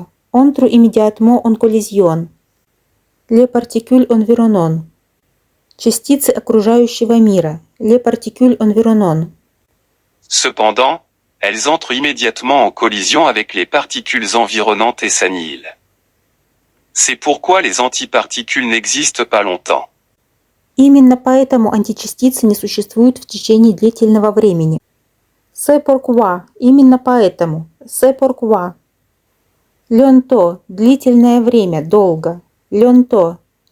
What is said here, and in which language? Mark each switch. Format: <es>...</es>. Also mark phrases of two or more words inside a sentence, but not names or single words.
<fr>Entrent immédiatement en collision. Les particules environnantes.</fr> <ru>Частицы окружающего мира.</ru> <fr>Les particules environnantes. Cependant, elles entrent immédiatement en collision avec les particules environnantes et s'annihilent. C'est pourquoi les antiparticules n'existent pas longtemps.</fr> <ru>Именно поэтому античастицы не существуют в течение длительного времени.</ru> <fr>C'est pourquoi.</fr> <ru>Именно поэтому.</ru> <fr>C'est pourquoi. Longtemps.</fr> <ru>Длительное время. Долго.</ru> <fr>Longtemps.</fr>